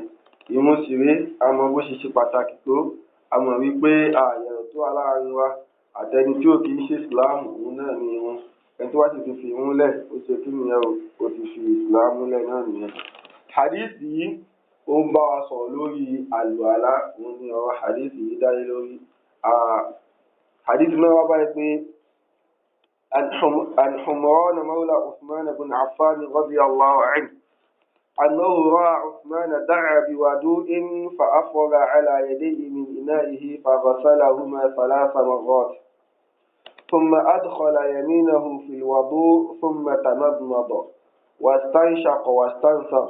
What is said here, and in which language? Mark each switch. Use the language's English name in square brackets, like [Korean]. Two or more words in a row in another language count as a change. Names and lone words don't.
[Yoruba] Ìrun sì rèé àmọ́ bó ṣe ṣe pàtàkì tó àmọ́ wípé àyẹ̀rọ̀ tó wà láàrin wa àtẹni tí ó kì í ṣe islam òun náà ni wọn ẹni tó wá sì ti fi irun lẹ̀ ó ṣe kí nìyẹn ó ti fi islam lẹ̀ náà nìyẹn. hadith yìí ó ń bá wa sọ̀rọ̀ lórí àlùwàlá òun ni ọ̀rọ̀ hadith yìí dáyé lórí. hadith náà wá báyìí pé [Arabic] عن حمران مولى عثمان بن عفان رضي الله عنه أنه رأى عثمان دعا بوضوء فأفرغ على يديه من إنائه فغسلهما 3 مرات ثم أدخل يمينه في الوضوء ثم تمضمض واستنشق واستنثر